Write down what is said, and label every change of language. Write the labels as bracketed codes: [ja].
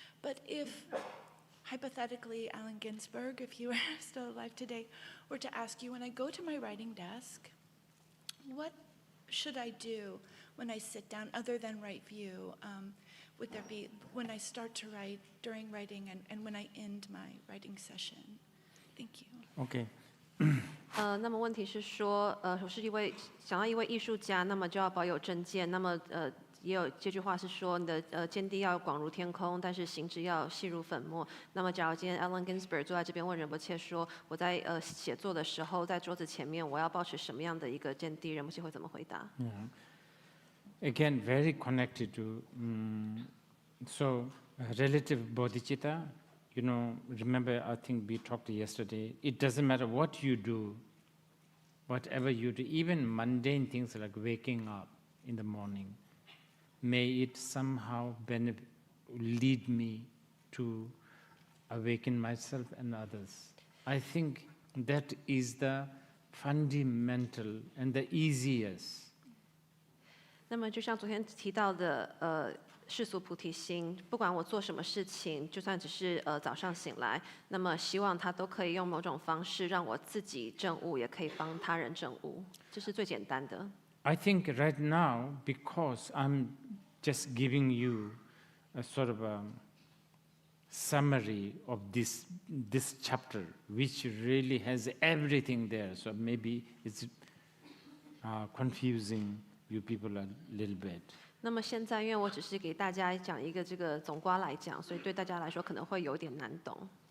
[en] But if, hypothetically, Allen Ginsberg, if you were still alive today, were to ask you, when I go to my writing desk, what should I do when I sit down other than right view? Would there be, when I start to write, during writing, and when I end my writing session? Thank you. Okay. [zh] 那么问题是说，我是想要一位艺术家，那么就要保有正见。那么也有这句话是说，你的见地要广如天空，但是行止要细如粉末。那么假如今天 Allen Ginsberg 坐在这边问仁波切说，我在写作的时候，在桌子前面，我要保持什么样的一个见地？仁波切会怎么回答？ [en] Again, very connected to so relative bodhicitta. Remember, I think we talked yesterday. It doesn't matter what you do, whatever you do, even mundane things like waking up in the morning. May it somehow lead me to awaken myself and others. I think that is the fundamental and the easiest. [zh] 那么就像昨天提到的，世俗菩提心，不管我做什么事情，就算只是早上醒来，那么希望它都可以用某种方式让我自己证悟，也可以帮他人证悟，这是最简单的。 [en] I think right now, because I'm just giving you a sort of a summary of this chapter, which really has everything there. So maybe it's confusing you people a little bit. [zh] 那么现在，因为我只是给大家讲一个这个总括来讲，所以对大家来说可能会有点难懂。